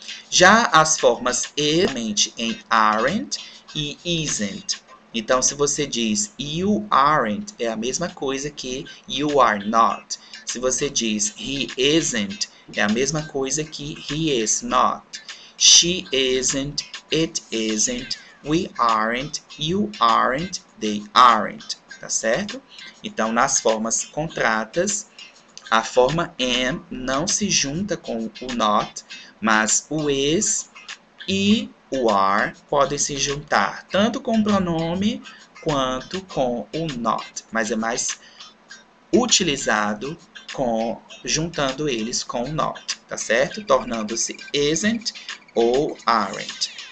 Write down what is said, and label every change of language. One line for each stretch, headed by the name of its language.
Portuguese: Já as formas realmente em aren't e isn't. Então, se você diz
English: you aren't,
Portuguese: é a mesma coisa que
English: you are not.
Portuguese: Se você diz
English: he isn't,
Portuguese: é a mesma coisa que
English: he is not. She isn't, it isn't, we aren't, you aren't, they aren't,
Portuguese: tá certo? Então, nas formas contratas, a forma am não se junta com o not, mas o is e o are podem se juntar tanto com o pronome quanto com o not, mas é mais utilizado juntando eles com o not, tá certo? Tornando-se isn't ou aren't.